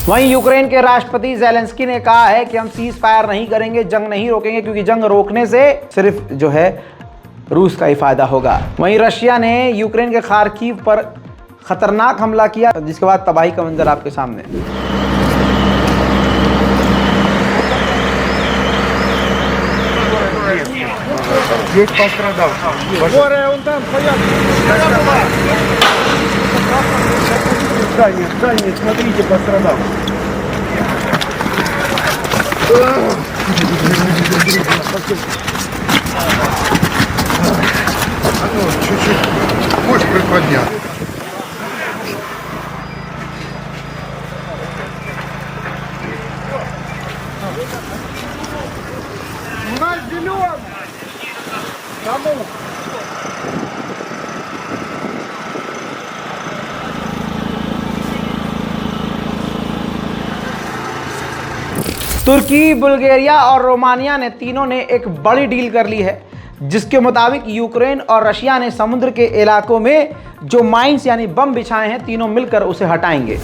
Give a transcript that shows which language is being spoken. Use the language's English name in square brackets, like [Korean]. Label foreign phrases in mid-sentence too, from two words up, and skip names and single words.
[Hindi] वहीं यूक्रेन के राष्ट्रपति ज़ेलेंस्की ने कहा है कि हम [English] cease fire [Hindi] नहीं करेंगे, जंग नहीं रोकेंगे, क्योंकि जंग रोकने से सिर्फ जो है रूस का ही फायदा होगा। वहीं रशिया ने यूक्रेन के खार्किव पर खतरनाक हमला किया, जिसके बाद तबाही का मंजर आपके सामने। [Russian] Есть пострадавший. Горе, он там стоят. Здание, смотрите, пострадавший. Чуть-чуть. Можешь приподнять. У нас зеленый. Кому? [Hindi] तुर्की, बुल्गारिया और रोमानिया ने तीनों ने एक बड़ी डील कर ली है, जिसके मुताबिक यूक्रेन और रशिया ने समुद्र के इलाकों में जो माइंस यानी बम बिछाए हैं, तीनों मिलकर उसे हटाएंगे।